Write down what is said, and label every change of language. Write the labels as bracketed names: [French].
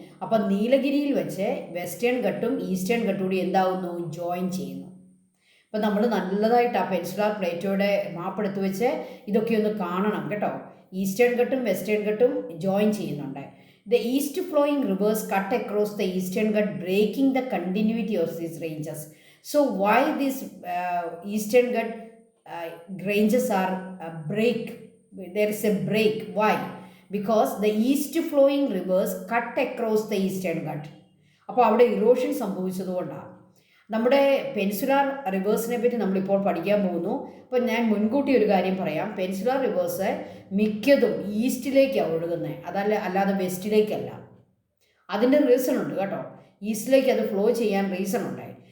[Malayalam] അപ്പം നീലഗിരിയിൽ വെച്ച് western ഘട്ടും eastern ഘട്ടും കൂടി എന്താവുന്നു? ജോയിൻ ചെയ്യുന്നു. ഇപ്പം നമ്മൾ നല്ലതായിട്ട് ആ പെൻസുലാർ പ്ലേറ്റോയുടെ മാപ്പ് എടുത്ത് വെച്ച് ഇതൊക്കെ ഒന്ന് കാണണം കേട്ടോ. ഈസ്റ്റേൺ ഘട്ടും വെസ്റ്റേൺ ഘട്ടും ജോയിൻ ചെയ്യുന്നുണ്ട്. [English] The east flowing rivers cut across the eastern Ghat breaking the continuity of these ranges. So why these eastern Ghat ranges are break, there is a break. Why? Because the east flowing rivers cut across the eastern cut. [Malayalam] അപ്പോൾ അവിടെ erosion സംഭവിച്ചതുകൊണ്ടാണ്. നമ്മുടെ പെൻസുലാർ റിവേഴ്സിനെ പറ്റി നമ്മളിപ്പോൾ പഠിക്കാൻ പോകുന്നു. അപ്പോൾ ഞാൻ മുൻകൂട്ടി ഒരു കാര്യം പറയാം. പെൻസുലാർ റിവേഴ്സ് മിക്കതും ഈസ്റ്റിലേക്കാണ് ഒഴുകുന്നത്, അല്ലാതെ വെസ്റ്റിലേക്കല്ല. അതിൻ്റെ റീസൺ ഉണ്ട് കേട്ടോ. ഈസ്റ്റിലേക്ക് അത് ഫ്ലോ ചെയ്യാൻ റീസൺ ഉണ്ട്.